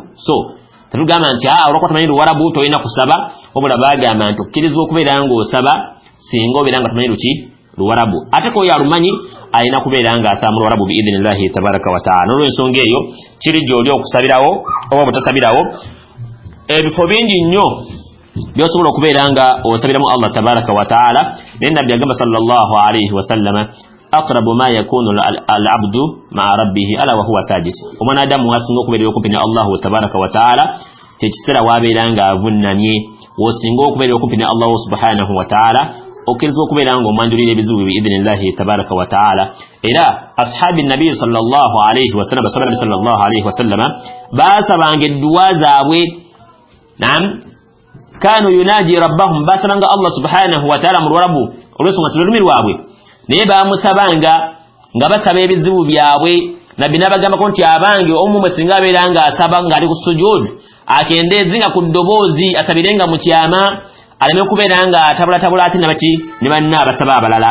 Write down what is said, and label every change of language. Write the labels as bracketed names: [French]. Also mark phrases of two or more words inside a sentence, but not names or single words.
[Ganda] So tetugamba nti olwokuba tomanyi Luwarabu tolina kusaba, wabula bagamba nti okkirizibwa okubeera ng'osaba singa obeera nga tomanyi Luwarabu. Ate ko yalumanyi alina kubeera ng'asaba mu Luwarabu [Arabic] بإذن الله تبارك وتعالى. [Ganda] N'olw'ensonga eyo kiri gy'oli okusabirawo oba butasabirawo. Ebifo bingi nnyo by'osobola okubeera nga osabiramu [Arabic] الله تبارك وتعالى. [Ganda] Naye Nabbi agamba [Arabic] صلى الله عليه وسلم أقرب ما يكون العبد مع ربه على وهو ساجد. [Ganda] Omwanadamu asinga okubeera okumpi ne [Arabic] الله تبارك وتعالى [Ganda] kyekiseera w'abeera ng'avunnamye. W'osinga okubeera okumpi ne [Arabic] الله سبحانه وتعالى [Ganda] okkirizibwa okubeera ng'omwanjulira ebizibu [Arabic] بإذن الله تبارك وتعالى. [Ganda] Era [Arabic] أصحاب النبي صلى الله عليه وسلم, [Ganda] basaba [Arabic] النبي صلى الله عليه وسلم [Ganda] baasabanga edduwa zaabwe. Naam, [Arabic] كانوا يناجون ربهم, [Ganda] basabanga [Arabic] الله سبحانه وتعالى [Ganda] mu Luwarabu olw'ensonga nti lulimi lwabwe, naye bamusabanga nga basaba ebizibu byabwe. Nabbi n'abagambako nti abange omu mwe singa abeera ng'asaba ng'ali ku sujud akendeezenga ku ddoboozi asabirenga mu kyama, aleme kubeera nga atabulatabula ate nabaki ne banna abasaba abalala.